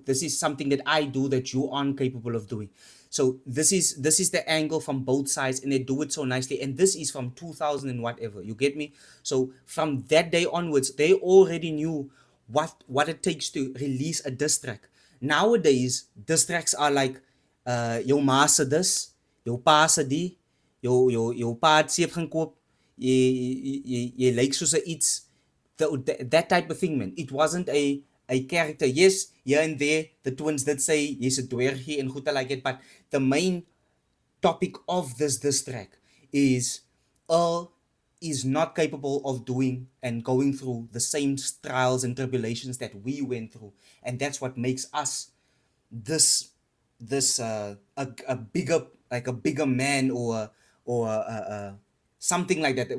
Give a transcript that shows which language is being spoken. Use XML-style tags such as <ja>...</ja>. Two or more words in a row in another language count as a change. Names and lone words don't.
<en>This is something that I do that you aren't capable of doing. So this is the angle from both sides, and they do it so nicely. And this is from 2000 and whatever. You get me? So from that day onwards, they already knew what it takes to release a diss track. Nowadays, diss tracks are like</en> <af>jou ma se dis, jou pa se die, jou pa het seep gaan koop, jy lyk soos 'n iets,</af> <en>that type of thing, man. It wasn't a character. Yes, here and there, the twins did say</en> <af>jy's 'n dwergie en goed</af> <en>like it, but the main topic of this track is Earl is not capable of doing and going through the same trials and tribulations that we went through, and that's what makes us this a bigger man, or something like that.</en>